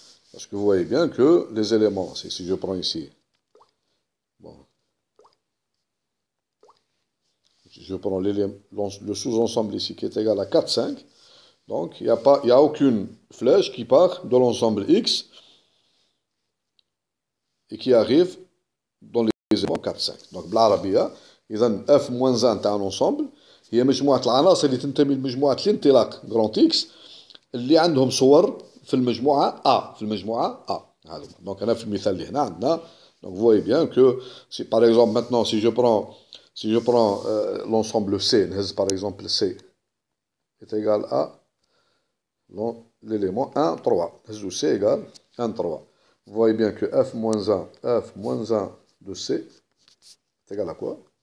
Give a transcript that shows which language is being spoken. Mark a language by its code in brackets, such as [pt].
[fr] Parce que vous voyez bien que les éléments, si je prends ici, bon, je prends le sous-ensemble ici qui est égal à 4, 5, donc il n'y a aucune flèche qui part de l'ensemble X et qui arrive dans les éléments 4, 5. [ar] Donc بالعربية إذا f-1 تاع الانسامبل هي مجموعة العناصر اللي تنتمي لمجموعة الانطلاق جرانت إكس اللي عندهم صور في المجموعة A. Donc أنا في المثال اللي هنا عندنا. [fr] Donc vous voyez bien que si par exemple maintenant si je prends l'ensemble C, par exemple C est égal à l'élément 1, 3. C égale 1, 3. Vous voyez bien que f-1 de C est égal à quoi?